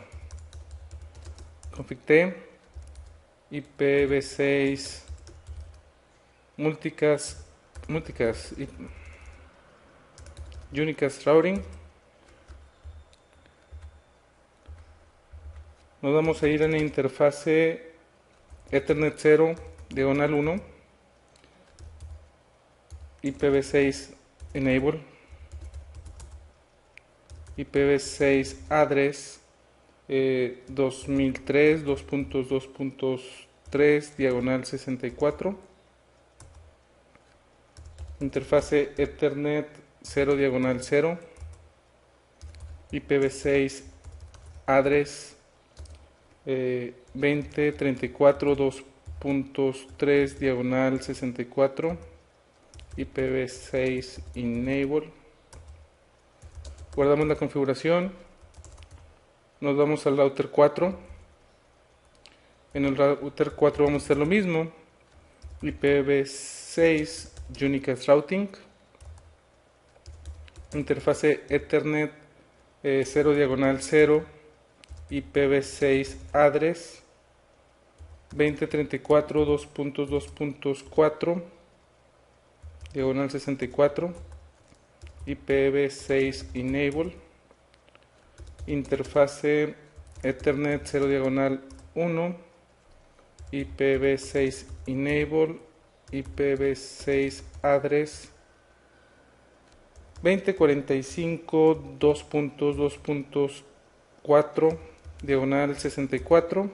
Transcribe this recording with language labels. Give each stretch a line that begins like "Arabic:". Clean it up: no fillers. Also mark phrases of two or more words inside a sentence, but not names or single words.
English: Config T, IPv6, Multicast, Unicast Routing.
Spanish: Nos vamos a ir en la interfase Ethernet 0, diagonal 1,
English: IPv6 Enable, IPv6 Address
Spanish: 2003, 2.2.3, diagonal 64, interfase Ethernet 0, diagonal 0,
English: IPv6 Address
Spanish: 2034, 2.3, diagonal 64,
English: IPv6 Enable.
Spanish: Guardamos la configuración, nos vamos al router 4. En el router 4 vamos a hacer lo mismo,
English: IPv6 Unicast Routing,
Spanish: interfase Ethernet 0, diagonal 0,
English: IPv6 Address
Spanish: 2034, 2.2.4, diagonal 64,
English: IPv6 Enable,
Spanish: interfase Ethernet 0, diagonal 1,
English: IPv6 Enable, IPv6 Address
Spanish: 2045, 2.2.4, diagonal 64.